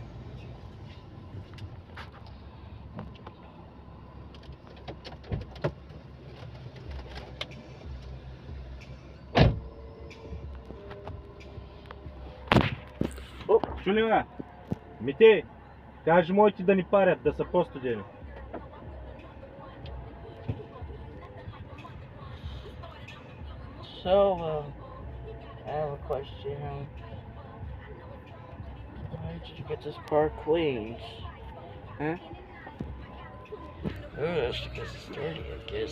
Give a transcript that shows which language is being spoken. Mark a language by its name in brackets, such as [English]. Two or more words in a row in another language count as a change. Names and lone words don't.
[Bulgarian] Чули ме? Митей, кажи моите да ни парят, да са по-студени. [English] So, I have a question. Why did you get this car cleaned? Huh? Oh, that's because it's dirty, I guess.